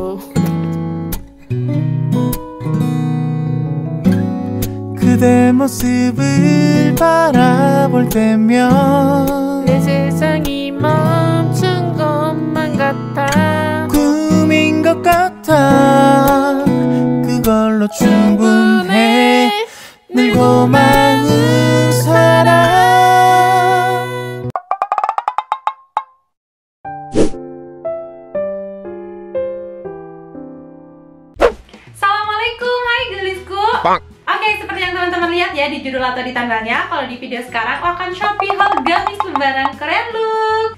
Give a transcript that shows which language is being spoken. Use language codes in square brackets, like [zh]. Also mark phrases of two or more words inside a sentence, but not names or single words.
[ko] 그대 모습을 바라볼 때면 내 세상이 멈춘 것만 같아. 꿈인 것 같아. 그걸로 충분해. 늘 고마운 사람. [id] Assalamualaikum, hai gelisku. Oke, seperti yang teman-teman lihat ya di judul atau di tanggalnya, kalau di video sekarang aku akan Shopee haul gamis lembaran keren look.